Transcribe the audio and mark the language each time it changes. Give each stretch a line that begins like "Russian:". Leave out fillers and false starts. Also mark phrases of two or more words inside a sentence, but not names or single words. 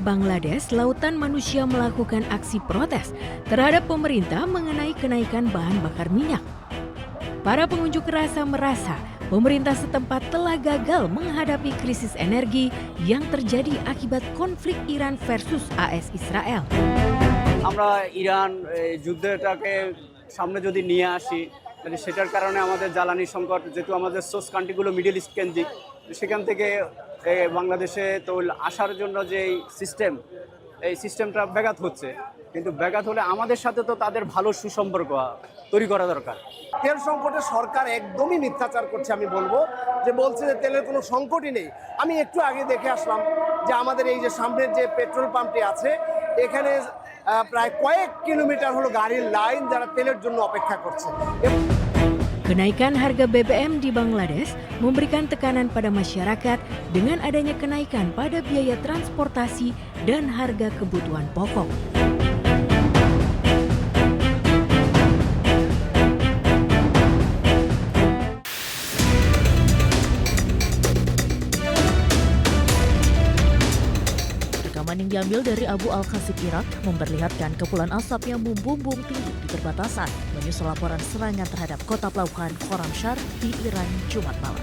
Indonesian: Bangladesh, lautan manusia melakukan aksi protes terhadap pemerintah mengenai kenaikan bahan bakar minyak. Para pengunjuk rasa merasa pemerintah setempat telah gagal menghadapi krisis energi yang terjadi akibat konflik Iran versus AS Israel.
Bangla: আমরা ইরান যুদ্ধটাকে সামনে যদি নিয়ে আসি তাহলে সেটার কারণে আমাদের জ্বালানি সংকট যেহেতু আমাদের সোর্স কান্ট্রিগুলো মিডল ইস্ট কেন্দ্রিক সেখান থেকে বাংলাদেশে তৈল আসার জন্য যে সিস্টেম এই সিস্টেমটা ব্যাঘাত হচ্ছে কিন্তু ব্যাঘাত হলে আমাদের সাথে তো তাদের ভালো সুসম্পর্ক তৈরি করা দরকার। তেল সংকটে সরকার একদমই মিথ্যাচার করছে আমি বলবো যে বলছে যে তেলের কোনো সংকটই নেই। আমি একটু আগে দেখে আসলাম যে আমাদের এই যে সামনের যে পেট্রোল পাম্পটি আছে এখানে প্রায় কয়েক কিলোমিটার হলো গাড়ির লাইন যারা তেলের জন্য অপেক্ষা করছে।
Indonesian: Kenaikan harga BBM di Bangladesh memberikan tekanan pada masyarakat dengan adanya kenaikan pada biaya transportasi dan harga kebutuhan pokok. Rekaman yang diambil dari Abu Al-Qasib Irak memperlihatkan kepulan asap yang membumbung tinggi di perbatasan menyusul laporan serangan terhadap kota pelabuhan Khorramshahr di Iran Jumat malam.